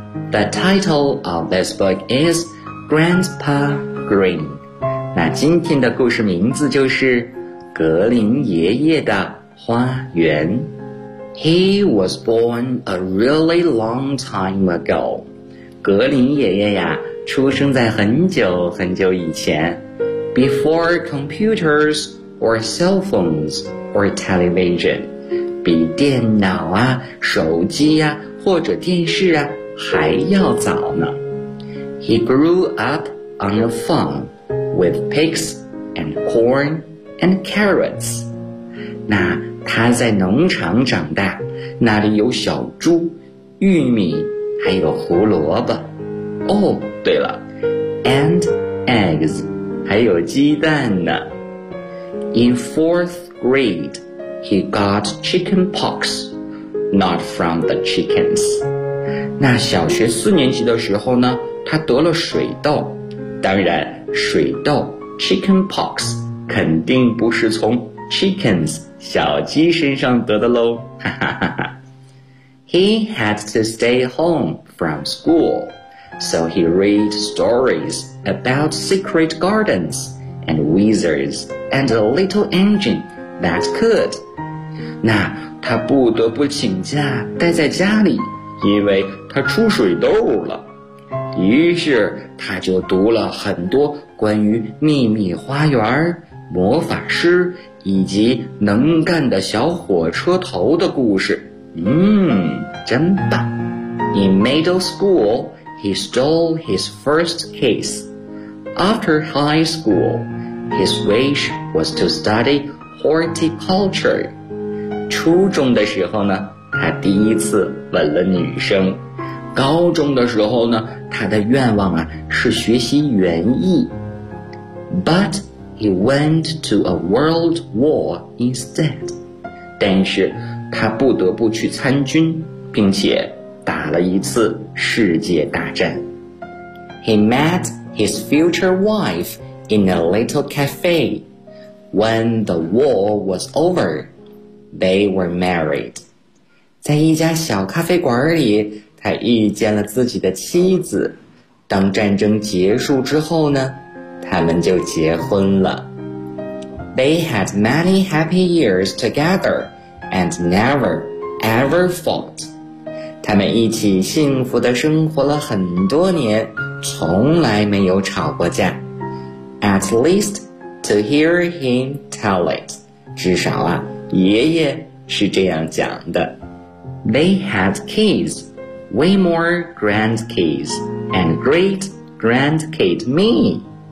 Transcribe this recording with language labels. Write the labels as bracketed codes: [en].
[en] The title of this book is Grandpa Green. [zh] 那今天的故事名字就是《格林爷爷的花园》。 [en] He was born a really long time ago. [zh] 格林爷爷呀，出生在很久很久以前。 [en] Before computers or cell phones or television. [zh] 比电脑啊、手机啊或者电视啊还要早呢。 [en] He grew up on a farm. With pigs and corn and carrots. [zh] 那他在农场长大，那里有小猪、玉米，还有胡萝卜。 Oh, 对了 , [en] and eggs, [zh] 还有鸡蛋呢。 [en] In fourth grade, he got chicken pox, not from the chickens. [zh] 那小学四年级的时候呢，他得了水痘。当然水痘 chicken pox 肯定不是从 chickens 小鸡身上得的喽。 [en] He had to stay home from school, so he read stories about secret gardens and wizards and a little engine that could. [zh] 那他不得不请假待在家里，因为他出水痘了。于是他就读了很多关于秘密花园、魔法师以及能干的小火车头的故事。真棒。 [en] In middle school, he stole his first kiss. After high school, his wish was to study horticulture. [zh] 初中的时候呢，他第一次吻了女生。高中的时候呢，他的愿望啊是学习园艺。 [en] But he went to a world war instead. [zh] 但是他不得不去参军，并且打了一次世界大战。 [en] He met his future wife in a little cafe. When the war was over, they were married. [zh] 在一家小咖啡馆里，他遇见了自己的妻子。当战争结束之后呢，他们就结婚了。 [en] They had many happy years together and never ever fought. [zh] 他们一起幸福地生活了很多年，从来没有吵过架。 [en] At least to hear him tell it. [zh] 至少啊，爷爷是这样讲的。 [en] They had kids. Way more grandkids and great grandkid me.